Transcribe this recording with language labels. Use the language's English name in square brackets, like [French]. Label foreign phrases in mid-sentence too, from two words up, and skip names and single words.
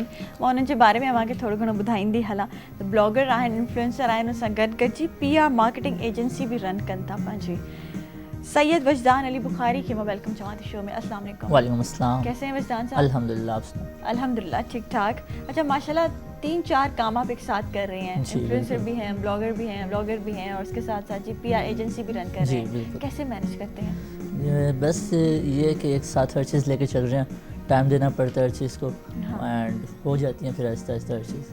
[Sindhi] मां उन्हनि जे बारे में अव्हांखे थोरो घणो ॿुधाईंदी हलां. त ब्लॉगर आहिनि, इन्फ्लुएंसर आहिनि, उन सां गॾु जी [English] PR marketing agency [Sindhi] भी रन कनि था पंहिंजी. सैयद वजदान अली बुखारी खे मां वेलकम चवां थी शो में. [Arabic] السلام عليكم. وعليكم السلام. [Urdu] کیسے ہیں وجدان صاحب? अल्हम्दुलिल्लाह. الحمدللہ ٹھیک ٹھاک. اچھا ماشاءاللہ 3-4 کام آپ ایک ساتھ کر رہے ہیں، انفلوئنسر بھی ہیں، بلاگر بھی ہیں، بلاگر بھی ہیں، اور اس کے ساتھ ساتھ جی [English] PR agency [Urdu] بھی رن کر رہے ہیں. کیسے مینیج کرتے ہیں? بس یہ کہ ایک ساتھ ہر چیز لے کے چل رہے ہیں، ٹائم دینا پڑتا ہے ہر چیز کو، اینڈ ہو جاتی ہیں پھر آہستہ آہستہ ہر چیز.